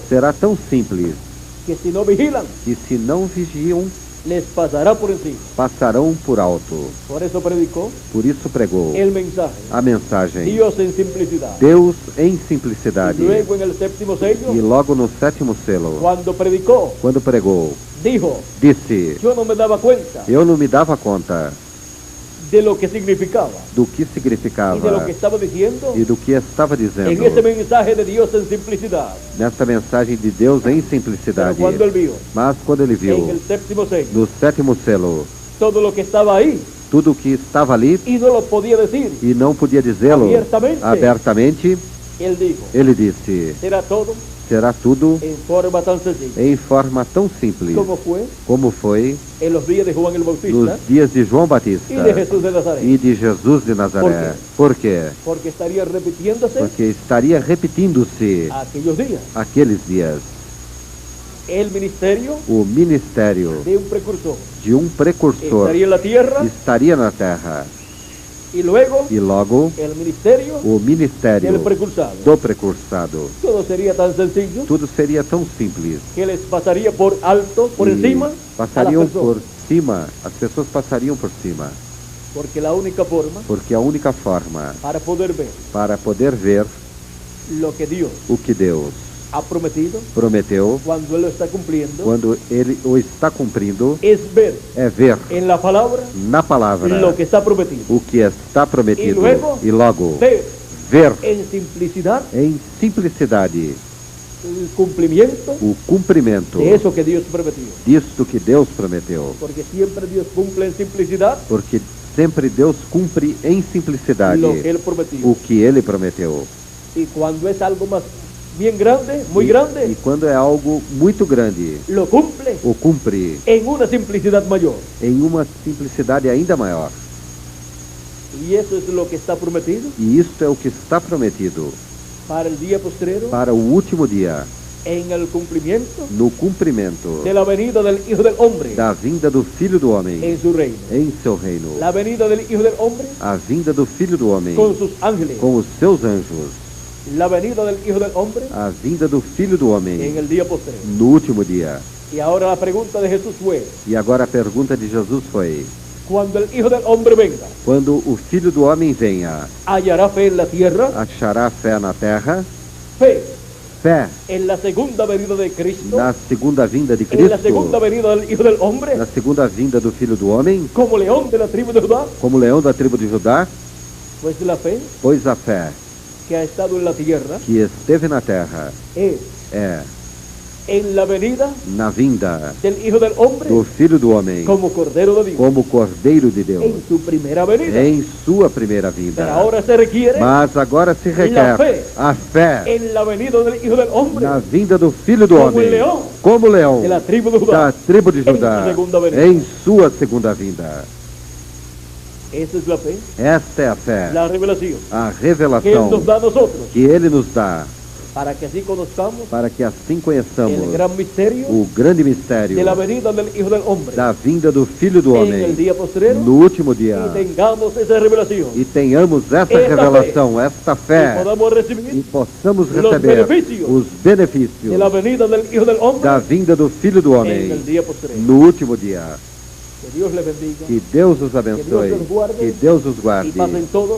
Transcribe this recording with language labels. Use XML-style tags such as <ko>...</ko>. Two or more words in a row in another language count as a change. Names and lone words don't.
<pt>será tão simples</pt> <es>que si no vigilan</es> <pt>que, se não vigiam,</pt> <es>les pasará por encima.</es> <pt>passarão por alto.</pt> <es>Por eso predicó</es> <pt>Por isso pregou</pt> <es>el mensaje,</es> <pt>a mensagem</pt> <es>Dios en simplicidad.</es> <pt>Deus em</pt> <es>Y</es> <pt>simplicidade.</pt> <es>luego en el séptimo sello,</es> <pt>E logo no sétimo selo,</pt> <es>cuando predicó,</es> <pt>quando pregou,</pt> <es>dijo:</es> <pt>disse:</pt> <es>yo no me daba cuenta</es> <pt>eu não me dava conta</pt> <es>de lo que significaba</es> <pt>do que</pt> <es>y de lo</es> <pt>significava</pt> <es>que estaba diciendo</es> <pt>e do que estava</pt> <es>en</es> <pt>dizendo</pt> <es>ese mensaje de Dios en simplicidad.</es> <pt>nesta mensagem de Deus em</pt> <es>Pero</es> <pt>simplicidade.</pt> <es>cuando él vio</es> <pt>Mas quando ele</pt> <es>en</es> <pt>viu</pt> <es>el séptimo sello</es> <pt>no sétimo selo</pt> <es>todo lo que estaba ahí</es> <pt>tudo o que estava ali</pt> <es>y no lo podía decir</es> <pt>e não podia dizê-lo abertamente,</pt> <es>él dijo:</es> <pt>ele disse:</pt> <es>será todo</es> <pt>será tudo</pt> <es>en forma tan sencilla</es> <pt>em forma tão simples</pt> <es>como fue</es> <pt>foi</pt> <es>en los días de Juan el Bautista</es> <pt>nos dias de João</pt> <es>y</es> <pt>Batista</pt> <es>de Jesús de Nazaret.</es> <pt>e de Jesus de Nazaré. Por quê?</pt> <es>Porque estaría repitiéndose</es> <pt>Porque estaria repetindo-se</pt> <es>aquellos días</es> <pt>aqueles dias</pt> <es>el ministerio</es> <pt>o ministério</pt> <es>de un precursor.</es> <pt>de um precursor</pt> <es>Estaría en la tierra</es> <pt>estaria na terra</pt> <es>y luego</es> <pt>e logo</pt> <es>el ministerio</es> <pt>o ministério</pt> <es>del precursado.</es> <pt>do precursado.</pt> <es>Todo sería tan sencillo</es> <pt>Tudo seria tão simples</pt> <es>que les pasaría por alto, por</es> <pt>e</pt> <es>encima a las</es> <pt>passariam</pt> <es>personas.</es> <pt>por cima, as pessoas passariam por cima,</pt> <es>Porque la única forma</es> <pt>porque a única forma</pt> <es>para poder ver</es> <pt>para poder ver</pt> <es>lo que Dios</es> <pt>o que Deus</pt> <es>ha prometido</es> <pt>prometeu</pt> <es>cuando Él lo está cumpliendo</es> <pt>quando ele o está cumprindo</pt> <es>es ver</es> <pt>é ver</pt> <es>en la palabra</es> <pt>na palavra</pt> <es>lo que está prometido.</es> <pt>o que está prometido E e logo</pt> <es>Ver</es> <pt>ver</pt> <es>en simplicidad</es> <pt>em simplicidade</pt> <es>el cumplimiento</es> <pt>o cumprimento</pt> <es>de eso que Dios prometió.</es> <pt>disto que Deus prometeu,</pt> <es>Porque siempre Dios cumple en simplicidad</es> <pt>porque sempre Deus cumpre em simplicidade</pt> <es>lo que Él prometió.</es> <pt>o que ele prometeu.</pt> <es>Y cuando es algo más bien grande, muy</es> <pt>E</pt> <es>grande,</es> <pt>quando é algo muito grande,</pt> <es>lo cumple</es> <pt>o cumpre</pt> <es>en una simplicidad mayor.</es> <pt>em uma simplicidade ainda maior.</pt> <es>Y eso es lo que está prometido</es> <pt>E isto é o que está prometido</pt> <es>para el día postrero,</es> <pt>para o último dia,</pt> <es>en el cumplimiento</es> <pt>no cumprimento</pt> <es>de la venida del Hijo del Hombre</es> <pt>da vinda do Filho do Homem</pt> <es>en su reino.</es> <pt>em seu reino.</pt> <es>La venida del Hijo del Hombre</es> <pt>A vinda do Filho do Homem</pt> <es>con sus ángeles.</es> <pt>com os seus anjos.</pt> <es>La venida del Hijo del Hombre</es> <pt>A vinda do Filho do</pt> <es>en</es> <pt>Homem</pt> <es>el día postrero.</es> <pt>no último dia.</pt> <es>Y ahora la pregunta de Jesús fue:</es> <pt>E agora a pergunta de Jesus foi:</pt> <es>cuando el Hijo del Hombre venga,</es> <pt>quando o Filho do Homem venha,</pt> <es>¿hallará fe en la tierra?</es> <pt>achará fé na terra?</pt> <es>Fe</es> <pt>Fé</pt> <es>en la segunda venida de Cristo,</es> <pt>na segunda vinda de</pt> <es>en la segunda</es> <pt>Cristo,</pt> <es>venida del Hijo del Hombre,</es> <pt>na segunda vinda do Filho do Homem,</pt> <es>como león de la tribu de Judá.</es> <pt>como leão da tribo de Judá?</pt> <es>Pues la fe</es> <pt>Pois a fé</pt> <es>que ha estado en la tierra</es> <pt>que esteve na terra</pt> <es>es</es> <pt>é</pt> <es>en la venida</es> <pt>na vinda</pt> <es>del Hijo del Hombre</es> <pt>do Filho do Homem</pt> <es>como Cordero de Dios</es> <pt>como Cordeiro de Deus</pt> <es>en su primera venida.</es> <pt>em sua primeira</pt> <es>Pero</es> <pt>vinda.</pt> <es>ahora se requiere</es> <pt>Mas agora se requer a fé</pt> <es>en la venida del Hijo del Hombre</es> <pt>na vinda do Filho do</pt> <es>como</es> <pt>Homem</pt> <es>el león</es> <pt>como leão</pt> <es>de la tribu de</es> <pt>da</pt> <es>Judá.</es> <pt>tribo de</pt> <es>en su</es> <pt>Judá</pt> <es>segunda venida.</es> <pt>em sua segunda vinda.</pt> <es>Esa es la fe,</es> <pt>Esta é a fé,</pt> <es>la revelación</es> <pt>a</pt> <es>que Él</es> <pt>revelação</pt> <es>nos da a nosotros</es> <pt>que Ele nos dá</pt> <es>para que así conozcamos</es> <pt>para que assim</pt> <es>el</es> <pt>conheçamos</pt> <es>gran misterio</es> <pt>o grande mistério</pt> <es>de la venida del Hijo del Hombre</es> <pt>da vinda do Filho do</pt> <es>en el</es> <pt>Homem</pt> <es>día postrero</es> <pt>no último dia</pt> <es>y tengamos esa revelación</es> <pt>e tenhamos essa</pt> <es>Esta</es> <pt>revelação, esta</pt> <es>y</es> <pt>fé</pt> <es>podamos</es> <pt>e</pt> <es>recibir</es> <pt>possamos</pt> <es>Los</es> <pt>receber benefícios os benefícios</pt> <es>de la venida del Hijo del Hombre</es> <pt>da vinda do Filho do</pt> <es>en</es> <pt>Homem</pt> <es>el día postrero.</es> <pt>no último dia.</pt> <es>Que Dios le bendiga</es> <pt>Que Deus os abençoe, Que Deus os guarde, que Deus os</pt> <es>y</es> <pt>guarde</pt> <es>pasen todos</es>